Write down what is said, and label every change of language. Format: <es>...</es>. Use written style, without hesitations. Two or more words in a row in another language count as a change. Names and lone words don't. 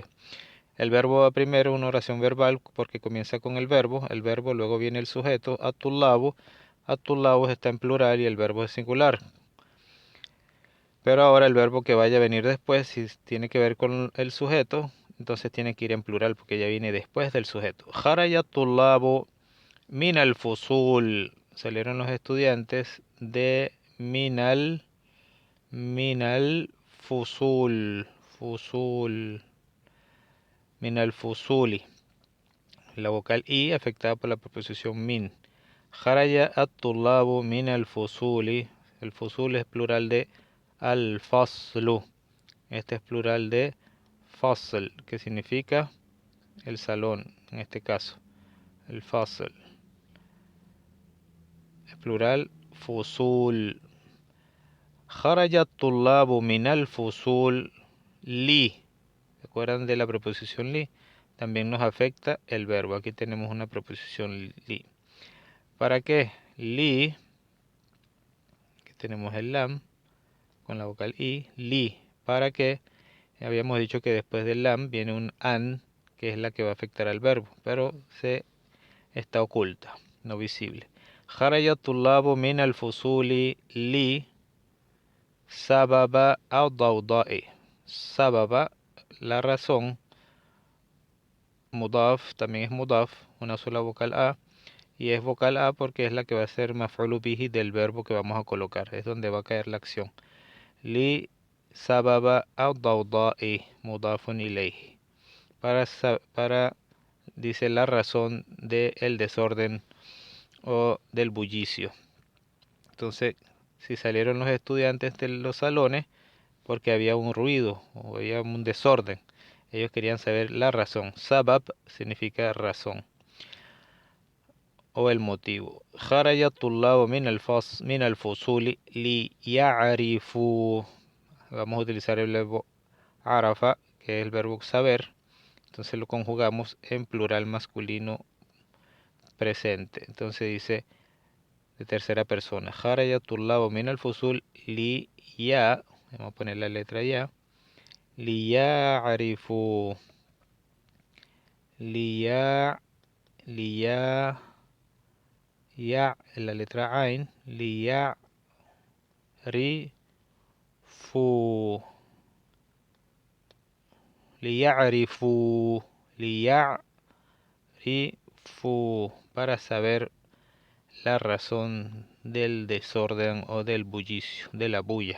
<es>El verbo va primero, una oración verbal, porque comienza con el verbo luego viene el sujeto, at-tullabu está en plural y el verbo es singular. Pero ahora el verbo que vaya a venir después, si tiene que ver con el sujeto, entonces tiene que ir en plural porque ya viene después del sujeto.</es> <ar>خرج الطلاب من الفصول,</ar> <es>salieron los estudiantes de</es> <ar>من الفصول، فصول، من الفصولِ.</ar> <es>La vocal I afectada por la preposición min.</es> <ar>خرج الطلاب من الفصولِ.</ar> <es>El fusul es plural de al-faslu. Este es plural de fasl, que significa el salón, en este caso. El fasl. Es plural fusul.</es> <ar>خرج الطلاب من الفصول لِ.</ar> <es>¿Se acuerdan de la preposición li? También nos afecta el verbo. Aquí tenemos una preposición li. ¿Para qué? Li, que tenemos el lam con la vocal i, li. ¿Para qué? Habíamos dicho que después del lam viene un an, que es la que va a afectar al verbo, pero se está oculta, no visible.</es> <ar>خرج الطلاب من الفصول لسبب الضوضاء.</ar> <es>Sababa, la razón. Mudaf también es mudaf, una sola vocal a. Y es vocal a porque es la que va a ser</es> <ar>مفعول به</ar> <es>del verbo que vamos a colocar. Es donde va a caer la acción.</es> <ar>لسبب الضوضاء مضاف إليه.</ar> <es>Para, dice, la razón del desorden o del bullicio. Entonces, si salieron los estudiantes de los salones porque había un ruido o había un desorden, ellos querían saber la razón. Sabab significa razón o el motivo.</es> <ar>خرج الطلاب من الفصول ليعرفوا.</ar> <es>Vamos a utilizar el verbo arafa, que es el verbo saber. Entonces lo conjugamos en plural masculino presente. Entonces dice de tercera persona.</es> <ar>خرج الطلاب من الفصول لي.</ar> <es>Vamos a poner la letra ya.</es> <ar>ليعرفوا. لي. لي. ي,</ar> <es>la letra ain,</es> <ar>لي ي ر فو، ليعرفوا، ليعرفوا,</ar> <es>para saber la razón del desorden o del bullicio, de la bulla.</es>